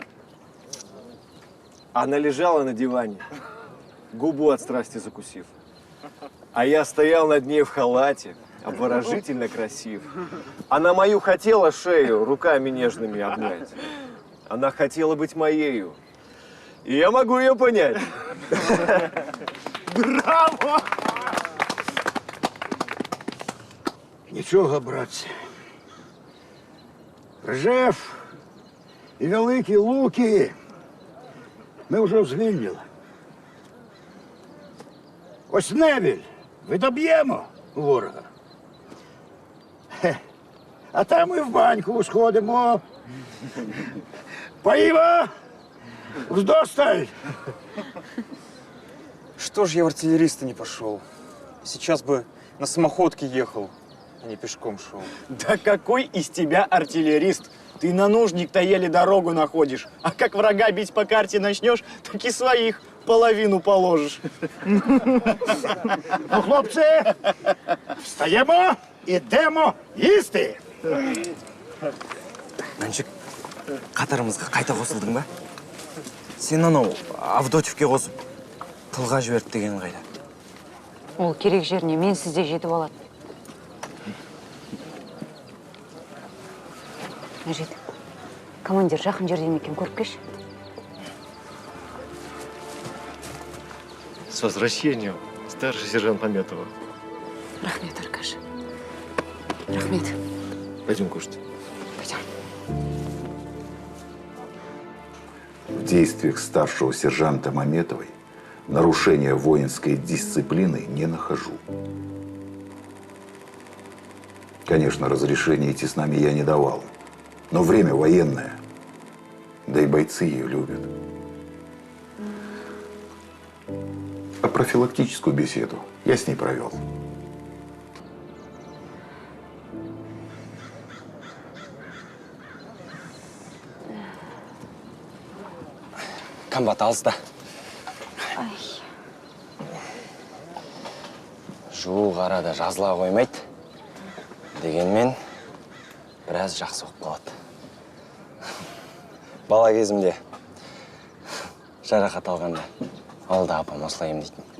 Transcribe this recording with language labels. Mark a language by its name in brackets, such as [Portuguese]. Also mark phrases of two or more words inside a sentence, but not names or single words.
[Russian] Она лежала на диване, губу от страсти закусив. А я стоял над ней в халате, обворожительно красив. Она мою хотела шею руками нежными обнять. Она хотела быть моею. И я могу ее понять. [Ukrainian] Браво! Нічого, братці. Ржев і Великі Луки ми вже звільнили. Ось Невіль відоб'ємо ворога. Хе. А там ми в баньку сходимо. Поїмо вдосталь. [Russian] Что ж я в артиллериста не пошел? Сейчас бы на самоходке ехал, а не пешком шел. Да какой из тебя артиллерист? Ты на нужник-то еле дорогу находишь. А как врага бить по карте начнешь, так и своих половину положишь. [Ukrainian] Ну, хлопці, встаємо, ідемо їсти. [Kazakh] Мәншік, қатарымызға қайта қосылдың ба? Сен анау Авдотьевке қосып, тылға жіберді деген қайда? Ол керек жеріне мен сізде жетіп алады. Мәжит, командир жақын жерден екен, көріп келші. [Russian] С возвращением, старший сержант Пометова. [Kazakh] Рахмет, Аркаша. Рахмет. [Russian] Пойдем кушать. Пойдем. В действиях старшего сержанта Маметовой нарушения воинской дисциплины не нахожу. Конечно, разрешения идти с нами я не давал. Но время военное, да и бойцы ее любят. А профилактическую беседу я с ней провел. [Kazakh] Комбат алыста. Жуық арада жазыла қоймайды. Дегенмен, біраз жақсы оқып қалады. Бала кезімде жарақат алғанда, алда апам осылай емдейтін.